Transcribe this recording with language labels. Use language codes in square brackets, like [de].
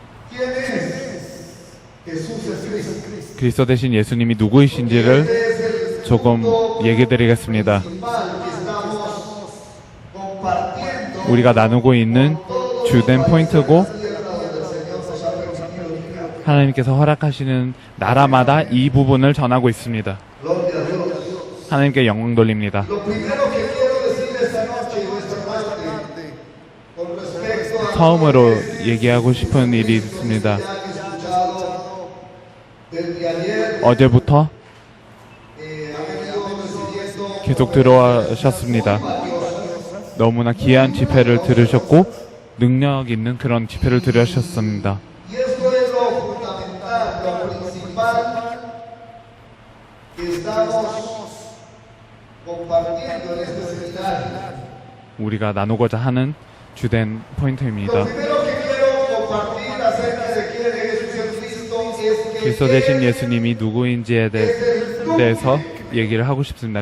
[es] quién es Jesús es Cristo. [ko] 그리스도 대신 예수님이 누구이신지를 [es] Este es el [ko] 조금 얘기드리겠습니다. [es] principal que estamos compartiendo [ko] 우리가 나누고 있는 주된 포인트고 하나님께서 허락하시는 나라마다 이 부분을 전하고 있습니다. [es] Gloria a Dios. [ko] 하나님께 영광 돌립니다. [es] Lo primero que quiero decir esta noche o esta tarde con respecto a [ko] 처음으로 얘기하고 싶은 일이 있습니다. [es] que han escuchado desde ayer [ko] 어제부터 [es] han venido recibiendo [ko] 계속 들어오셨습니다. 너무나 귀한 집회를 들으셨고 능력 있는 그런 집회를 들으셨습니다. [es] y esto es lo fundamental, lo principal que estamos compartiendo en este seminario. [ko] 우리가 나누고자 하는 주된 포인트입니다. [es] Lo primero que quiero compartir acerca de quién es Jesucristo es que [ko] 그리스도 대신 예수님이 누구인지에 대해서 얘기를 하고 싶습니다.